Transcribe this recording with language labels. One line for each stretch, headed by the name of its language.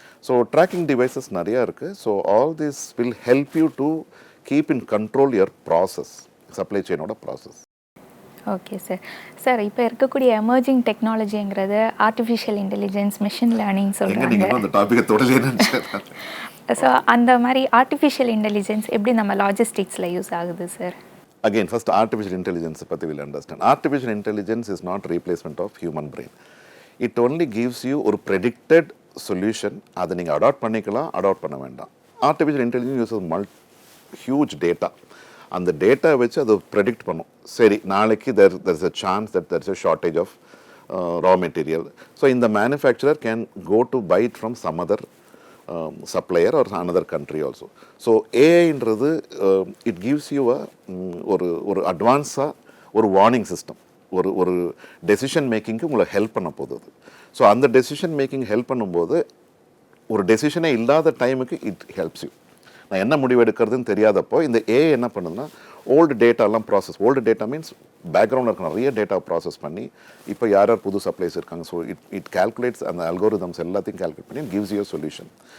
Tamil: So tracking devices நிறையா இருக்குது.
English: so all this will help you to keep in control your process,
Tamil: supply செயினோட process. Okay sir. Sir இப்போ இருக்கக்கூடிய emerging டெக்னாலஜிங்கிறது artificial intelligence, machine learning சொல்கிறாங்க. அந்த டாப்பிக்கை தொடர்ந்து so அந்த மாதிரி ஆர்டிஃபிஷியல் இன்டெலிஜென்ஸ் எப்படி நம்ம லாஜிஸ்டிக்ஸில் யூஸ் ஆகுது sir?
English: Again, first artificial intelligence
Tamil: பற்றி
English: will understand. Artificial intelligence is not replacement of human brain. It only gives you
Tamil: ஒரு
English: predicted solution.
Tamil: அதை நீங்கள் அடாப்ட் பண்ணிக்கலாம், அடாப்ட் பண்ண வேண்டாம்.
English: Artificial intelligence uses huge data.
Tamil: அந்த டேட்டா வச்சு அதை ப்ரெடிக்ட் பண்ணும். சரி, நாளைக்கு
English: there is a chance that there is a shortage of raw material. So
Tamil: இந்த
English: manufacturer can go to buy it from some other supplier or another country also.
Tamil: So ஏஐன்றது
English: it gives you
Tamil: ஒரு அட்வான்ஸாக ஒரு warning system, ஒரு decision மேக்கிங்க்கு உங்களை help பண்ண போகுது அது. So அந்த டெசிஷன் மேக்கிங் ஹெல்ப் பண்ணும்போது ஒரு டெசிஷனே இல்லாத டைமுக்கு
English: It helps you.
Tamil: நான் என்ன முடிவு எடுக்கிறதுன்னு தெரியாதப்போ இந்த ஏஐ என்ன பண்ணுதுன்னா old டேட்டாலாம் process, old data means பேக்ரவுண்டில் இருக்க நிறைய டேட்டா ப்ராசஸ் பண்ணி இப்போ யார் யார் புது சப்ளைஸ் இருக்காங்க,
English: so it calculates,
Tamil: அந்த அல்கோரிதம்ஸ் எல்லாத்தையும் கால்குலேட் பண்ணி
English: Gives you solution.